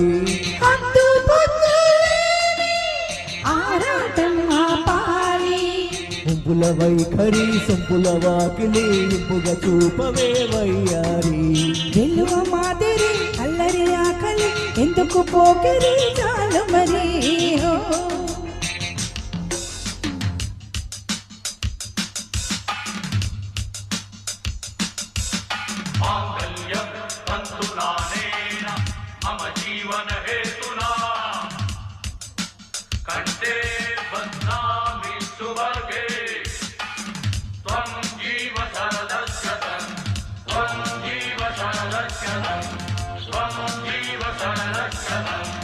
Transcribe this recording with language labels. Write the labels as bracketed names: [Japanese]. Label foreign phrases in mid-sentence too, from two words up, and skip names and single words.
[Telugu] హద్దు పొద్దు లేని ఆరాటం ఆపాలి గుంపుల వైఖరి సొంపుల వాకిలి ఇంపుగా చూపవే వయ్యారి వెలువ మాదిరి అల్లరి ఆకలి ఎందుకు పోకిరి చాలు మరి ఓ [Sanskrit] मांगल्यं तन्तुनानेन मम जीवन हेतुना कंठे बध्नामि सुभगे त्वं जीव शरदस्यतं त्वं जीव शरदस्यतं त्वं जीव शरदस्यतं